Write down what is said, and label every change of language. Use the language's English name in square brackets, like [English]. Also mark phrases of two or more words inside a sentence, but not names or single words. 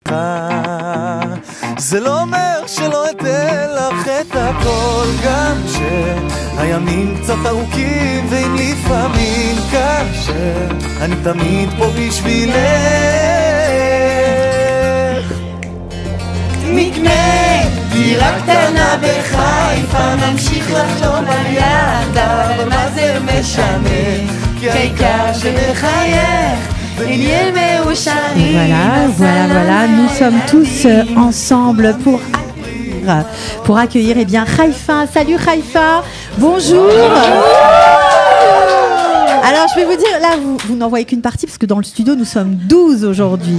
[Hebrew] זה לא אומר שלא אתן לך את הכל, גם שהימים קצת ארוכים ואם לפעמים קשה, אני תמיד פה בשבילך. נקנה דירה קטנה בחיפה, נמשיך לחשוב על ידה, ומה זה משנה, כי העיקר שמחייך. [French] Voilà, nous sommes tous ensemble pour accueillir Haïfa. Salut Haïfa, bonjour. Alors je vais vous dire, là vous n'en voyez qu'une partie parce que dans le studio nous sommes 12 aujourd'hui.